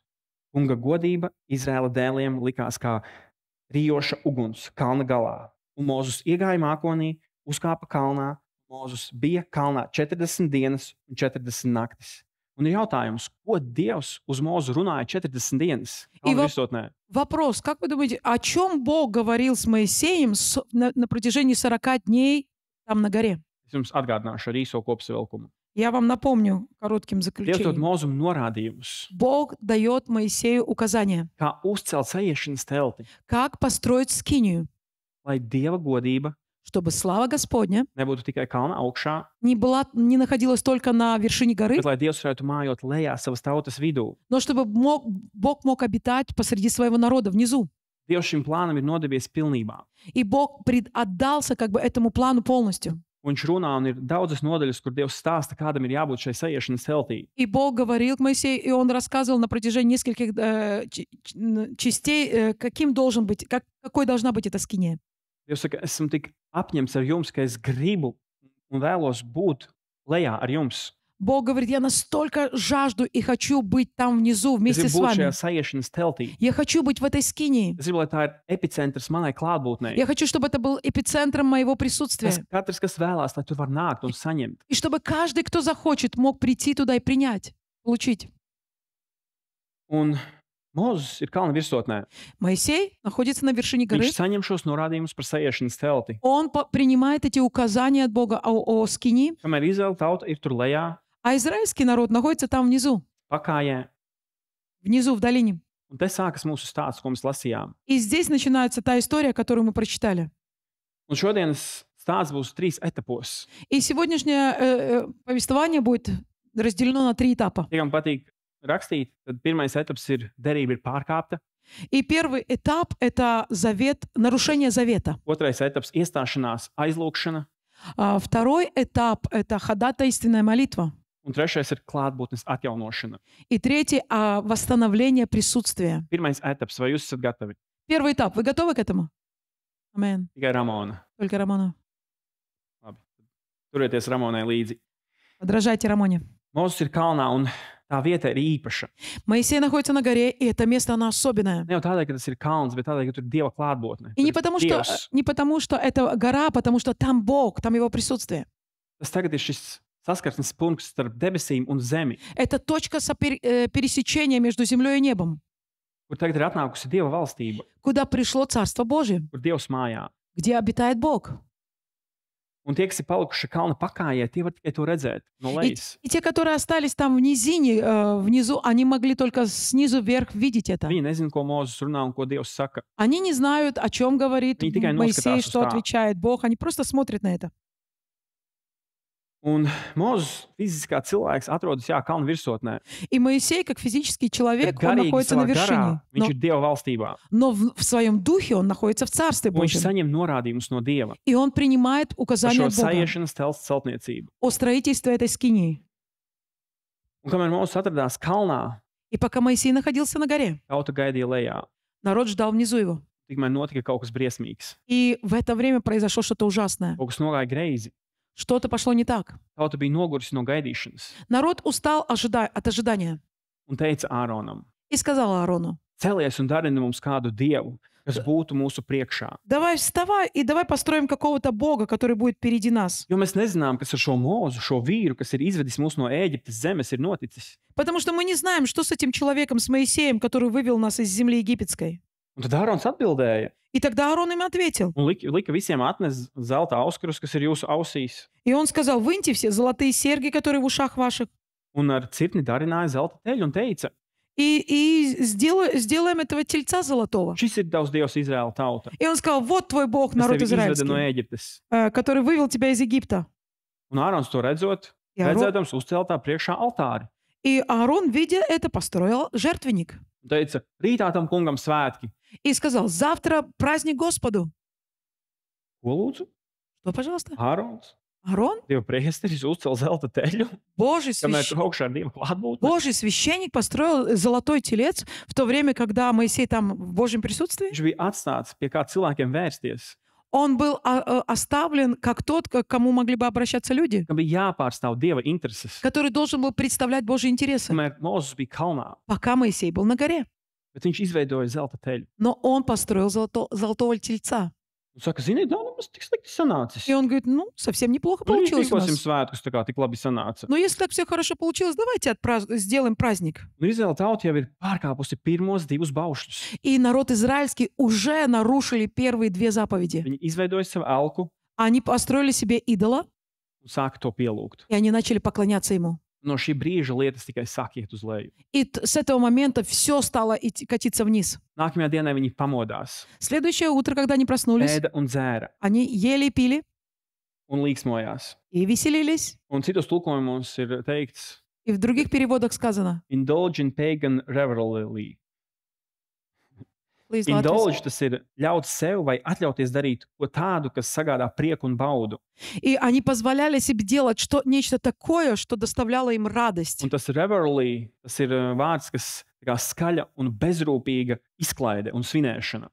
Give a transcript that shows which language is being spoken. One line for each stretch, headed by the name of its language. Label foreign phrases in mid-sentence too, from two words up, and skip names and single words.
Latvian: Kunga godība Izraēla dēliem likās kā rijoša uguns kalna galā. Un Mūzes iegāja mākonī, uzkāpa kalnā. Mūzes bija kalnā 40 dienas un 40 naktis. Un ir jautājums, ko Dievs uz Mūzu runāja 40 dienas?
Russian: Вопрос, как вы думаете, о чем Бог говорил с Моисеем на протяжении 40 дней там на горе?
Latvian: Es jums atgādināšu ar īso kopsavilkumu.
Russian: Я вам напомню коротким
Latvian: Dievs dod
Russian: заключением.
Latvian: Mūzum norādījumus,
Russian: Бог дает Моисею указания,
Latvian: kā uzcelt sajiešanas telti,
Russian: как построить скинию,
Latvian: lai Dieva godība
Russian: чтобы слава Господня
Latvian: nebūtu tikai kalna augšā,
Russian: не находилась только на вершине горы,
Latvian: bet lai Dievs varētu mājot lejā savas tautas vidū.
Russian: но чтобы Бог мог обитать посреди своего народа внизу.
Latvian: Dievs šim plānam ir nodevies pilnībā.
Russian: И Бог отдался как бы этому плану полностью.
Latvian: Un viņš runā, un ir daudzas nodaļas, kur Dievs stāsta, kādam ir jābūt šai sajiešanas teltī.
Russian: И Бог говорил к Моисею, и он рассказывал на протяжении нескольких частей, каким должен быть, какой должна быть эта скиния.
Latvian: Dievs saka, esmu tik apņemts ar jums, ka es gribu un vēlos būt lejā ar jums.
Russian: Бог говорит, я настолько жажду и хочу быть там внизу
Latvian: Es
Russian: вместе
Latvian: gribu
Russian: с
Latvian: būt
Russian: вами.
Latvian: šajā sajiešanas teltī.
Russian: Я хочу быть в этой скинии.
Latvian: Es gribu, lai tā ir epicentrs manai klātbūtnei.
Russian: Я хочу, чтобы это был эпицентром моего присутствия.
Latvian: Katrs, kas vēlās, lai tur var nākt un saņemt.
Russian: И чтобы каждый, кто захочет, мог прийти туда и принять, получить.
Latvian: Un Mūzes ir kalna virsotnē.
Russian: Моисей находится на вершине горы.
Latvian: Viņš saņem šos norādījumus par sajiešanas telti.
Russian: Он принимает эти указания от Бога о скинии,
Latvian: Kamēr Izraēla tauta ir tur lejā,
Russian: а израильский народ находится там внизу,
Latvian: pakājē.
Russian: в долине.
Latvian: Un te sākas mūsu stāsts, ko mēs lasījām.
Russian: И здесь начинается та история, которую мы прочитали.
Latvian: Un šodienas stāsts būs 3 etapos.
Russian: И сегодняшнее повествование будет разделено на 3 этапа.
Latvian: Ja kam patīk rakstīt, tad pirmais etaps ir derība ir pārkāpta.
Russian: И первый этап – это завет, нарушение завета.
Latvian: Otrais etaps - iestāšanās, aizlūgšana.
Russian: Второй этап – это ходатайственная молитва.
Latvian: Un trešais ir klātbūtnes atjaunošana.
Russian: И третий – восстановление присутствия.
Latvian: Pirmais etaps - vai jūs esat gatavi?
Russian: Первый этап. Вы готовы к этому? Амен.
Latvian: Tikai Ramona.
Russian: Только Рамона.
Latvian: Labi. Turieties Ramonai līdzi.
Russian: Подражайте Рамоне.
Latvian: Mūzes ir kalnā, un tā vieta ir īpaša.
Russian: Моисей находится на горе, и это место, оно особенное.
Latvian: Ne jau tādēļ, ka tas ir kalns, bet tādēļ, ka tur ir Dieva klātbūtne.
Russian: И
Latvian: Tur
Russian: не потому, что это гора, а потому что там Бог, там Его присутствие.
Latvian: Tas tagad ir šis saskarsmes punkts starp debesīm un zemi,
Russian: Это точка пересечения между землей и небом,
Latvian: kur tagad ir atnākusi Dieva valstība,
Russian: куда пришло Царство Божие,
Latvian: kur Dievs mājā.
Russian: где обитает Бог.
Latvian: Un tie, kas ir palikuši kalna pakājē, tie var tikai to redzēt no lejas.
Russian: И те, которые остались там в низине, внизу, они могли только снизу вверх видеть это.
Latvian: Viņi nezina, ko Mūzes runā un ko Dievs saka.
Russian: Они не знают, о чем говорит
Latvian: Viņi tikai
Russian: Моисей,
Latvian: noskatās uz
Russian: что
Latvian: tā.
Russian: отвечает Бог. Они просто смотрят на это.
Latvian: Un Mūzes fiziskā cilvēks atrodas kalna virsotnē.
Russian: И Моисей, как физический
Latvian: Bet
Russian: человек, он
Latvian: garīgi
Russian: находится на
Latvian: savā garā
Russian: вершине.
Latvian: viņš ir Dieva valstībā.
Russian: Но в своем духе он находится в Царстве
Latvian: Un viņš
Russian: Божьем.
Latvian: saņem norādījumus no Dieva
Russian: И он принимает
Latvian: par
Russian: указания
Latvian: šo
Russian: от Бога
Latvian: sajiešanas telts celtniecību.
Russian: о строительстве этой скинии.
Latvian: Un kamēr Mūzes atradās kalnā,
Russian: И пока Моисей находился на горе,
Latvian: tauta gaidīja lejā.
Russian: народ ждал внизу его.
Latvian: Tikmēr notika kaut kas briesmīgs.
Russian: И в это время произошло что-то ужасное.
Latvian: Kaut kas nogāja greizi.
Russian: Что-то пошло не так.
Latvian: Tauta bija nogurusi no gaidīšanas
Russian: Народ устал от ожидания
Latvian: un teica Āronam:
Russian: и сказал Аарону:
Latvian: Celies un darini mums kādu dievu, kas būtu mūsu priekšā.
Russian: Давай вставай и давай построим какого-то Бога, который будет впереди нас.
Latvian: Jo mēs nezinām, kas ar šo mūzu, šo vīru, kas ir izvedis mūs no Ēģiptes zemes, ir noticis.
Russian: Потому что мы не знаем, что с этим человеком, с Моисеем, который вывел нас из земли египетской.
Latvian: Un tad Ārons atbildēja
Russian: И тогда Аарон им ответил.
Latvian: un lika visiem atnest zelta auskarus, kas ir jūsu ausīs,
Russian: И он сказал, выньте все золотые серьги, которые в ушах ваших,
Latvian: un ar cirkni darināja zelta teļu un teica:
Russian: и сделаем этого тельца золотого.
Latvian: Šis ir tavs dievs, Izraēla tauta,
Russian: И он сказал, вот твой Бог,
Latvian: kas
Russian: народ
Latvian: tevi izveda no
Russian: израильский,
Latvian: Ēģiptes.
Russian: который вывел тебя из Египта.
Latvian: Un Ārons to redzot,
Russian: И Аарон,
Latvian: redzēdams, uzcēla tā priekšā altāri.
Russian: и Аарон, видя это, построил жертвенник.
Latvian: Un teica: Rītā tam kungam svētki.
Russian: И сказал, завтра праздник Господу.
Latvian: Ko lūdzu?
Russian: Что, пожалуйста?
Latvian: Ārons,
Russian: Аарон,
Latvian: Dieva priesteris, uzcēla zelta teļu,
Russian: Божий
Latvian: kamēr
Russian: священник.
Latvian: tur augšā ir Dieva klātbūtne.
Russian: Божий священник построил золотой телец в то время, когда Моисей там в Божьем присутствии.
Latvian: Viņš bija atstāts pie kā cilvēkiem vērsties,
Russian: Он был оставлен как тот, к кому могли бы обращаться люди,
Latvian: kam bija jāpārstāv Dieva intereses.
Russian: который должен был представлять Божьи интересы,
Latvian: Kamēr Mozus bija kalnā,
Russian: пока Моисей был на горе.
Latvian: bet viņš izveidoja zelta teļu.
Russian: Но он построил золотого тельца.
Latvian: Un saka, zini, nav nemaz tik slikti sanācis.
Russian: И он говорит, ну, совсем неплохо
Latvian: Nu,
Russian: получилось у
Latvian: rīkosim
Russian: нас.
Latvian: svētkus, tā kā tik labi sanāca.
Russian: Но если так все хорошо получилось, давайте сделаем праздник.
Latvian: Un Izraēla tauta jau ir pārkāpusi pirmos divus baušļus.
Russian: И народ израильский уже нарушили первые две заповеди.
Latvian: Viņi izveidoja savu elku
Russian: Они построили себе идола,
Latvian: un sāka to pielūgt.
Russian: и они начали поклоняться ему.
Latvian: No šī brīža lietas tikai sāk iet uz leju.
Russian: И с этого момента все стало катиться вниз.
Latvian: Nākamajā dienā viņi pamodās,
Russian: Следующее утро, когда они проснулись,
Latvian: ēda un dzēra
Russian: они ели и пили,
Latvian: un līksmojās.
Russian: и веселились.
Latvian: Un citos tulkojumos ir teikts:
Russian: И в других переводах сказано.
English: Indulge in pagan revelry. Please,
Latvian: Indulge tas ir ļaut sev vai atļauties darīt ko tādu, kas sagādā prieku un baudu.
Russian: И они позволяли себе делать нечто такое, что доставляло им радость.
Latvian: Un tas revelry, tas ir vārds, kas tā kā skaļa un bezrūpīga izklaide un svinēšana.